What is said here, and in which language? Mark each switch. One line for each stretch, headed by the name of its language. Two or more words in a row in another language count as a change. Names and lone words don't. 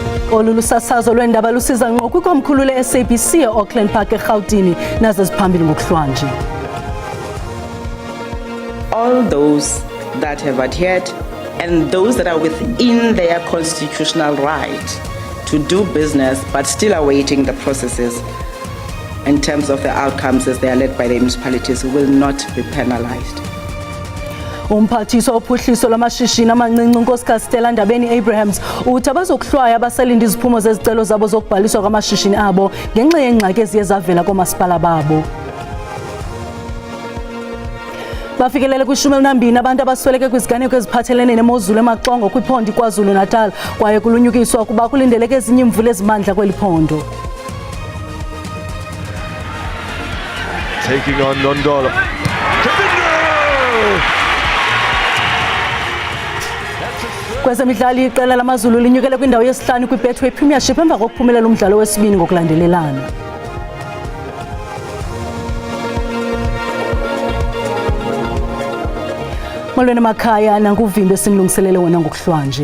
Xhosa: Olulusasazo lwendaba lusiza ngqo kwikomkhulu le-SABC e-Auckland Park eGauteng nazo ziphambili ngokuhlwanje.
English: All those that have adhered and those that are within their constitutional right to do business but still awaiting the processes in terms of the outcomes as they are led by the municipalities will not be penalized.
Xhosa: Umphathiswa ophuhliso lwamashishini amancinci uNkosikazi Stella Ndabeni-Abrahams uthi abazokuhlwaya abasalinda iziphumo zezicelo zabo zokubhaliswa kwamashishini abo ngenxa yeengxaki eziye zavela koomasipala babo. Bafikelele kwi-12 abantu abasweleke kwiziganeko eziphathelene nemozulu emaxongo kwiphondo KwaZulu-Natal kwaye kulunyukiswa ukuba kulindeleke ezinye imvula ezimandla kweli phondo.
English: Taking on Nondola.
Xhosa: Kwezemidlalo iqela lamazulu linyukele kwindawo yesihlanu kwi-Betway Premiership emva kokuphumelela umdlalo wesibini ngokulandelelana. Molweni emakhaya nanguvimbe sinilungiselele wona ngokuhlwanje.